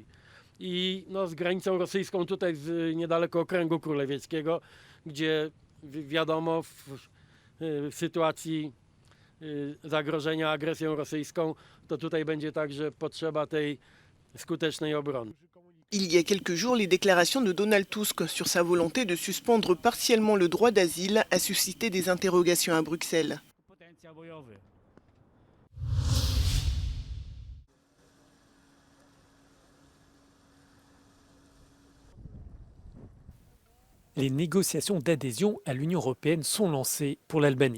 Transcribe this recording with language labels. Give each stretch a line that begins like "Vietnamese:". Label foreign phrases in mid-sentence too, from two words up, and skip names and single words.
Polish: I z granicą rosyjską tutaj niedaleko Okręgu Królewieckiego, gdzie wiadomo w sytuacji zagrożenia agresją rosyjską, to tutaj będzie także potrzeba tej skutecznej obrony.
French: Il y a quelques jours, les déclarations de Donald Tusk sur sa volonté de suspendre partiellement le droit d'asile a suscité des interrogations à Bruxelles. Les négociations d'adhésion à l'Union européenne sont lancées pour l'Albanie.